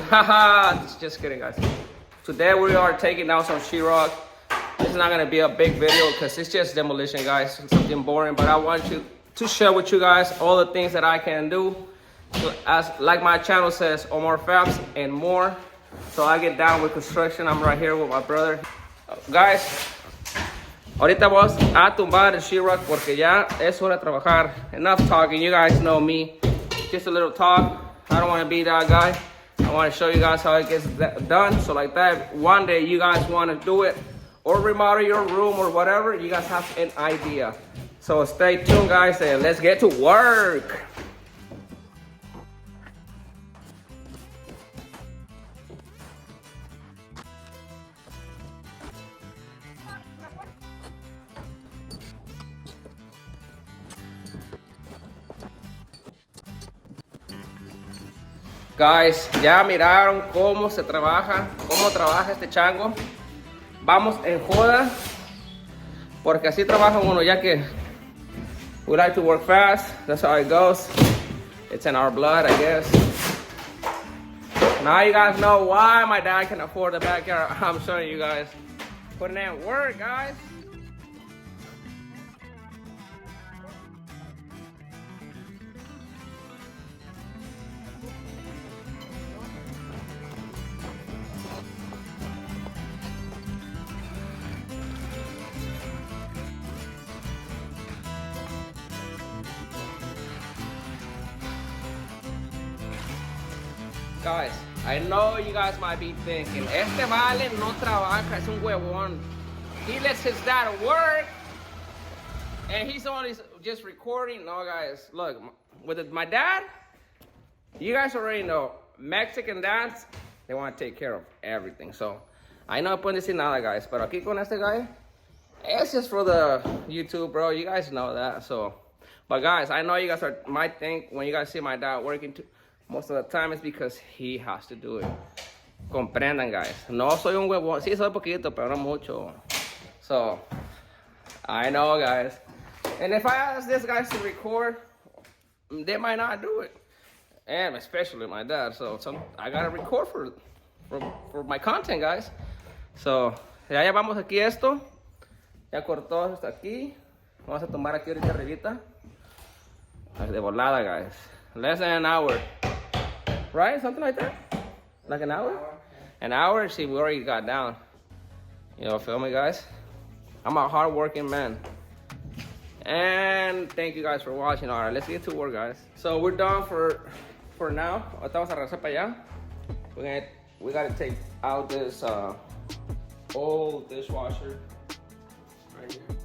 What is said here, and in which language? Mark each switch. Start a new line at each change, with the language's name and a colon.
English: Haha, just kidding, guys. Today we are taking down some sheetrock. This is not gonna be a big video because it's just demolition, guys. It's something boring, but I want you to share with you guys all the things that I can do. So as like my channel says, Omar Fabs and more. So I get down with construction. I'm right here with my brother.
Spanish: Guys, ahorita vamos a tumbar el sheetrock porque ya es hora de trabajar.
English: Enough talking, you guys know me. Just a little talk. I don't want to be that guy. I want to show you guys how it gets done. So like that, one day you guys want to do it or remodel your room or whatever, you guys have an idea. So stay tuned, guys, and let's get to work.
Spanish: Guys, ya miraron cómo se trabaja, cómo trabaja este chango. Vamos en joda, porque así trabaja uno, ya que
English: we like to work fast. That's how it goes. It's in our blood, I guess. Now you guys know why my dad can afford the backyard. I'm showing you guys. Putting in work, guys. Guys, I know you guys might be thinking,
Spanish: este vale no trabaja, es un huevón.
English: He lets his dad work, and he's only just recording. No, guys, look, with my dad, you guys already know, Mexican dads, they want to take care of everything. So, I know
Spanish: pueden decir nada,
English: guys,
Spanish: pero aquí con este
English: guy, it's just for the YouTube, bro. You guys know that, so. But guys, I know you guys might think when you guys see my dad working too, most of the time it's because he has to do it.
Spanish: Comprendan, guys. No soy un huevón. Sí, soy poquito, pero no mucho.
English: So, I know, guys. And if I ask these guys to record, they might not do it. And especially my dad. So I gotta record for my content, guys.
Spanish: So, ya llevamos aquí esto. Ya cortó hasta aquí. Vamos a tomar aquí ahorita arribita. De volada,
English: guys. Less than an hour. Right? Something like that? Like an hour? An hour? See, we already got down. You know, feel me, guys? I'm a hard-working man. And thank you guys for watching. All right, let's get to work, guys. So we're done for now.
Spanish: Ahorita vamos a regresar para allá.
English: We gotta take out this old dishwasher right here.